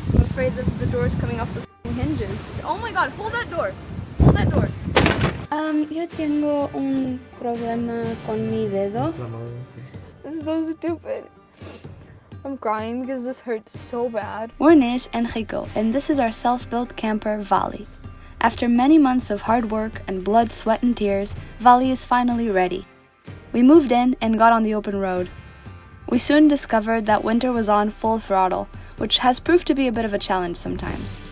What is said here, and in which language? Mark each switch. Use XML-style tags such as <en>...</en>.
<en>I'm afraid that the door's coming off the hinges. Oh my god, hold that door! Hold that door!</en> <es>Yo tengo un problema con mi dedo.</es> <en>This is so stupid. I'm crying because this hurts so bad. We're Nes and Rico, and this is our self-built camper, Vali. After many months of hard work and blood, sweat, and tears, Vali is finally ready. We moved in and got on the open road. We soon discovered that winter was on full throttle, which has proved to be a bit of a challenge sometimes.</en>